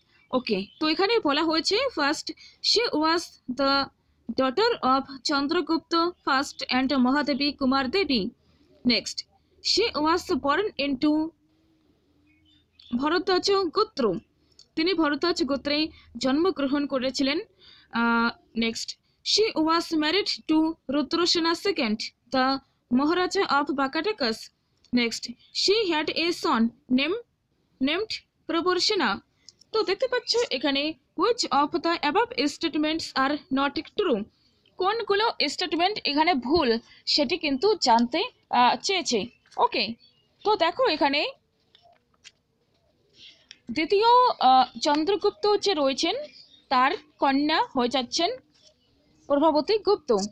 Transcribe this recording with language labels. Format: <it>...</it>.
<en>okay,</en> <bn>তো এখানে বলা হয়েছে,</bn> <en>First she was the daughter of Chandragupta first and Mahadevi Kumar Devi. Next, she was born into Bharadwaj gotra</en> <bn>তিনি ভরদ্বাজ গোত্রে জন্মগ্রহণ করেছিলেন।</bn> <en>Next, she was married to Rudrasena II, the Maharaja of Bakatakas. Next, she had a son named Prabarsena.</en> <bn>তো দেখতে পাচ্ছ এখানে</bn> <en>which of the above statements are not true,</en> <bn>কোনগুলো statement এখানে ভুল সেটি কিন্তু জানতে চেয়েছে। ওকে, তো দেখো এখানে দ্বিতীয় চন্দ্রগুপ্ত যে রয়েছেন তার কন্যা হয়ে যাচ্ছেন প্রভাবতী গুপ্ত।</bn>